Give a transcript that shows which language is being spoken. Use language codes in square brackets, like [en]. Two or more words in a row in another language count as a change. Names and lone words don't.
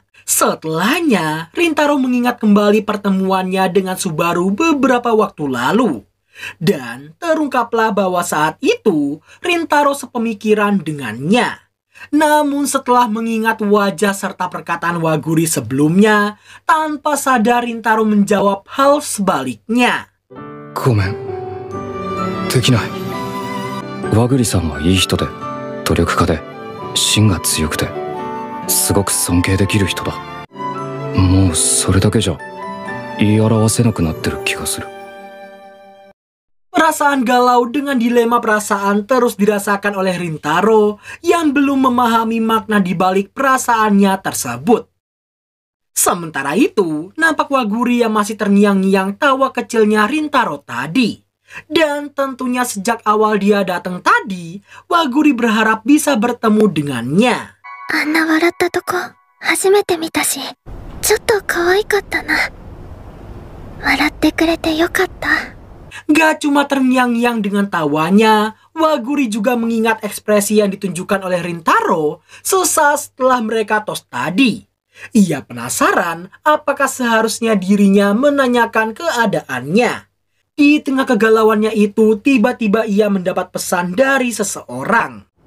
[id] Setelahnya, Rintaro mengingat kembali pertemuannya dengan Subaru beberapa waktu lalu. Dan terungkaplah bahwa saat itu Rintaro sepemikiran dengannya. Namun setelah mengingat wajah serta perkataan Waguri sebelumnya, tanpa sadar Rintaro menjawab hal sebaliknya. [ja] ごめん。できない。和栗さんはいい人で、努力家で、芯が強くて、すごく尊敬できる人だ。もうそれだけじゃ言い表せなくなってる気がする。 [id] Perasaan galau dengan dilema perasaan terus dirasakan oleh Rintaro yang belum memahami makna di balik perasaannya tersebut. Sementara itu, nampak Waguri yang masih terngiang-ngiang tawa kecilnya Rintaro tadi. Dan tentunya sejak awal dia datang tadi, Waguri berharap bisa bertemu dengannya. [ja] あんな笑ったとこ初めて見たし、ちょっと可愛かったな。笑ってくれてよかった。 [id] Gak cuma terngiang-ngiang dengan tawanya, Waguri juga mengingat ekspresi yang ditunjukkan oleh Rintaro sesaat setelah mereka tos tadi. Ia penasaran apakah seharusnya dirinya menanyakan keadaannya. Di tengah kegalauannya itu, tiba-tiba ia mendapat pesan dari seseorang.